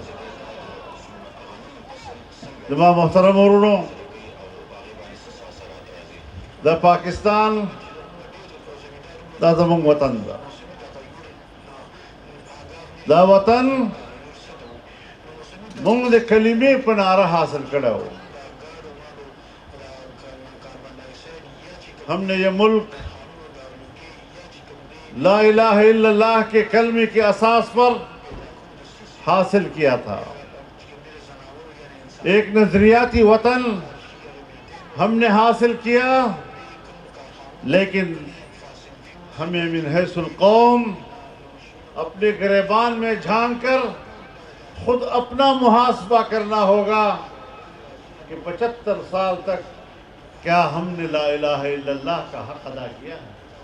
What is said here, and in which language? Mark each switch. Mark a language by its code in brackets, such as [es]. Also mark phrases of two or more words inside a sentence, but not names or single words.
[ps] زما محترم ورونو، د پاکستان دا زموږ وطن ده. دا وطن مونږ د کلمې په نعره حاصل کړی و. [ur] ہم نے یہ ملک [ar] لا الہ الا اللہ [ur] کے کلمے کے اساس پر حاصل کیا تھا. ایک نظریاتی وطن ہم نے حاصل کیا، لیکن ہمیں من حیث القوم اپنے گریبان میں جھانک کر خود اپنا محاسبہ کرنا ہوگا کہ 75 سال تک کیا ہم نے [ar] لا الہ الا اللہ [ur] کا حق ادا کیا ہے؟